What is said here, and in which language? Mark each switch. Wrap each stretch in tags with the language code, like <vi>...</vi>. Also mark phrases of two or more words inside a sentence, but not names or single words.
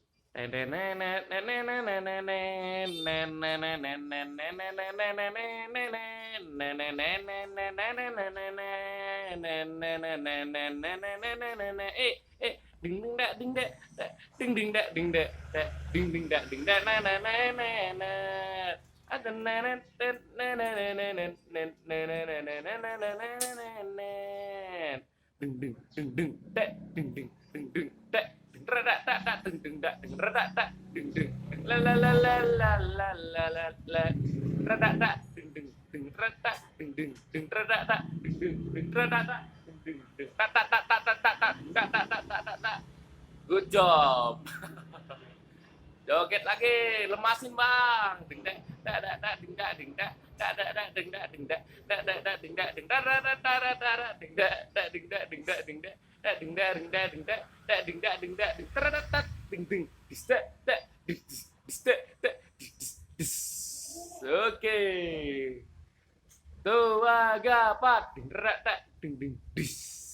<en>ding ding dak ding dak ding ding dak ding dak ding ding dak ding dak na na na na na ada na na na na na na na na na na na na na na na na na ding ding ding ding dak ding ding ding ding dak ding radak tak tak ding ding dak ding radak tak ding ding la la la la la la la la la radak tak ding ding ding radak ding ding ding radak tak ding ding ding radak tak ding ding ding tak tak tak tak tak tak tak tak tak tak tak tak tak. Good job.</en> <ms>Joget lagi, lemasin bang. Ding dak dak dak dak ding dak ding dak dak dak dak ding dak ding dak dak dak dak ding dak ding dak dak dak dak dak ding dak dak ding dak ding dak ding dak dak ding dak ding dak ding dak dak ding dak ding dak ding dak dak dak ding ding dis dak dak dis dis dak dak dis dis. Oke. Tuh, 3, 4 ding dak dak ding ding dis.</ms>